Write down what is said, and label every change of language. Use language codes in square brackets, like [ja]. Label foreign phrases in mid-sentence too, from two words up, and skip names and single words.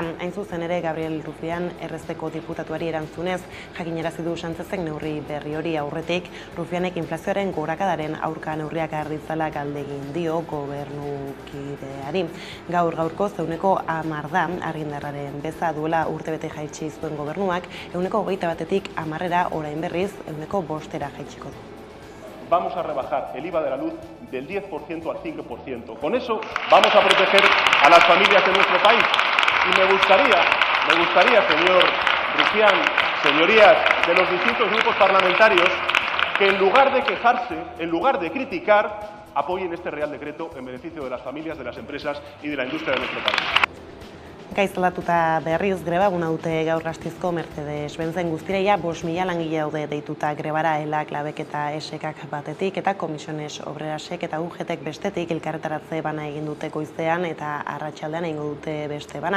[eu] Hain zuzen ere Gabriel Rufián errezteko diputatuari erantzunez jakinarazi du Sánchezek neurri berri hori aurretik, Rufianek inflazioaren gorakadaren aurka neurriak har ditzala galdegin dio gobernukideari. Gaurko 10% da argindarraren beza duela urtebete jaitsi zuen gobernuak, 21%tik 10%ra orain berriz 5%ra jaitsiko du. [es] Vamos a rebajar el IVA de la luz del 10% al 5%. Con eso vamos a proteger a las familias de nuestro país. Y me gustaría, señor Rufián, señorías de los distintos grupos parlamentarios, que en lugar de quejarse, en lugar de criticar, apoyen este Real Decreto en beneficio de las familias, de las empresas y de la industria de nuestro país. [eu] Gaizalatuta berriz greba eguna dute gaur Gasteizko Mercedes-Benzen guztireia 5.000 langile daude deituta grebara elak, labek eta esekak batetik eta Komisiones Obrerasek eta UGTek bestetik elkarretaratze bana egin dute goizean eta arratsaldean egingo dute beste bana.